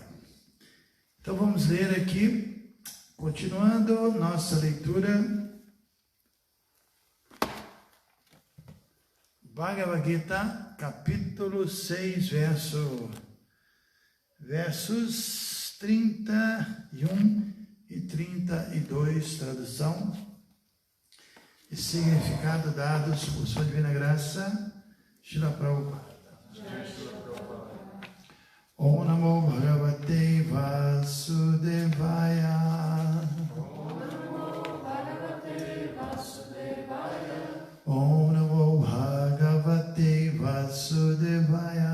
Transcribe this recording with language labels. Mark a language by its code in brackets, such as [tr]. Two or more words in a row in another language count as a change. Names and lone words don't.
[pt] Então vamos ler aqui, continuando nossa leitura, Bhagavad Gita, capítulo 6, versos 31 e 32, tradução e significado dados por sua divina graça, Srila Prabhupada. [sa] Om Namo Bhagavate Vasudevaya. Om Namo Bhagavate Vasudevaya. Om Namo Bhagavate Vasudevaya.